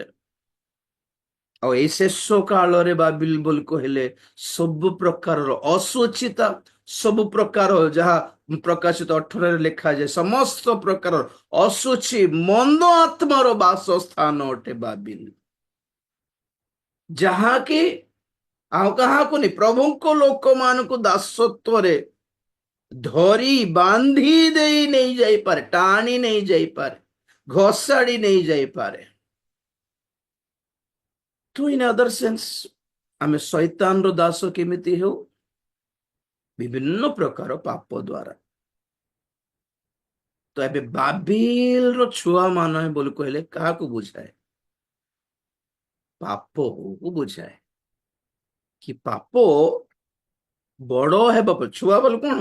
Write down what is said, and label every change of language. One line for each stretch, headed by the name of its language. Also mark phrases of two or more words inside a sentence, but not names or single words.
Odia: ଆଉ ଏଇ ଶେଷ କାଳରେ ବାବିଲ ବୋଲି କହିଲେ ସବୁ ପ୍ରକାରର ଅସୁଚିତା, ସବୁ ପ୍ରକାର, ଯାହା ପ୍ରକାଶିତ 18ରେ ଲେଖାଯାଏ, ସମସ୍ତ ପ୍ରକାର ଅସୁଚି ମନ୍ଦ ଆତ୍ମାର ବାସସ୍ଥାନ ଅଟେ ବାବିଲ, ଯାହାକି ଆଉ କାହାକୁ ନି, ପ୍ରଭୁଙ୍କ ଲୋକମାନଙ୍କୁ ଦାସତ୍ୱରେ ଧରି ବାନ୍ଧି ଦେଇ ନେଇ ଯାଇପାରେ, ଟାଣି ନେଇ ଯାଇପାରେ, ଘୋଷାଡ଼ି ନେଇ ଯାଇପାରେ।
English: To in other sense,
Odia: ଆମେ ଶୈତାନର ଦାସ କେମିତି ହେଉ? ବିଭିନ୍ନ ପ୍ରକାର ପାପ ଦ୍ୱାରା। ତ ଏବେ ବାବିଲର ଛୁଆ ମାନେ ବୋଲି କହିଲେ କାହାକୁ ବୁଝାଏ? ପାପକୁ ବୁଝାଏ। କି ପାପ ବଡ ହେବା ପରେ, ଛୁଆ ବୋଲି କଣ?